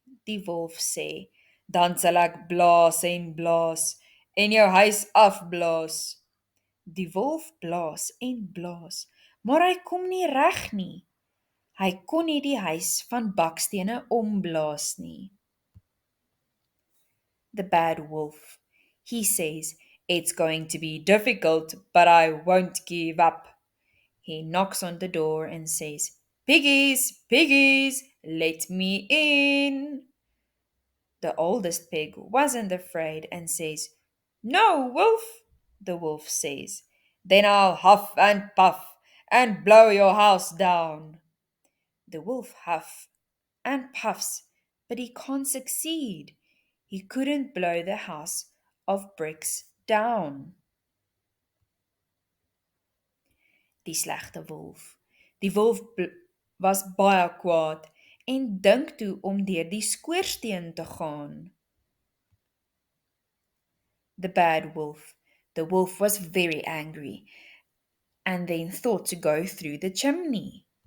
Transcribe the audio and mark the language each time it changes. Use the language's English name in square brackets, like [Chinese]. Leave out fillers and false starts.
[Afrikaans] Die wolf sê, dan sal ek blaas en blaas en jou huis afblaas. Die wolf blaas en blaas, maar hy kom nie reg nie. Hy kon nie die huis van bakstene omblaas nie. [English] The bad wolf. He says, it's going to be difficult, but I won't give up. He knocks on the door and says, piggies, piggies, let me in. The oldest pig wasn't afraid and says, no, wolf. The wolf says, then I'll huff and puff and blow your house down. The wolf huffs and puffs, but he can't succeed. He couldn't blow the house of bricks down. [Afrikaans] Die slegte wolf. Die wolf was baie kwaad en dink toe om deur die skoorsteen te gaan. [English] The bad wolf. The wolf was very angry and then thought to go through the chimney.